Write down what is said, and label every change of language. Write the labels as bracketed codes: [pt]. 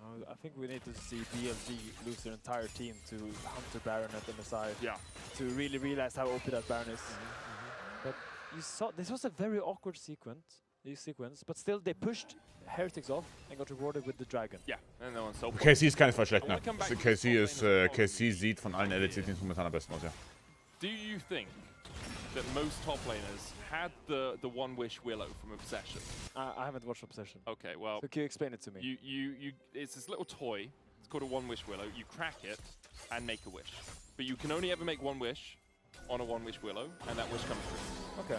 [en] I think we need to see BLG lose their entire team to Hunter Baron at MSI. Yeah. To really realize how OP that Baron is. But you saw this was a very awkward sequence, but still they pushed Heretics off and got rewarded with the Dragon. Yeah, and no one sold. [de] KC ist keine schlecht, ne? KC sieht von allen LEC-Teams momentan am besten aus, ja. [en] Do you think that most top laners had the One Wish Willow from Obsession? I haven't watched Obsession. Okay, well. So can you explain it to me? It's this little toy. It's called a One Wish Willow. You crack it and make a wish, but you can only ever make one wish on a One Wish Willow, and that wish comes true.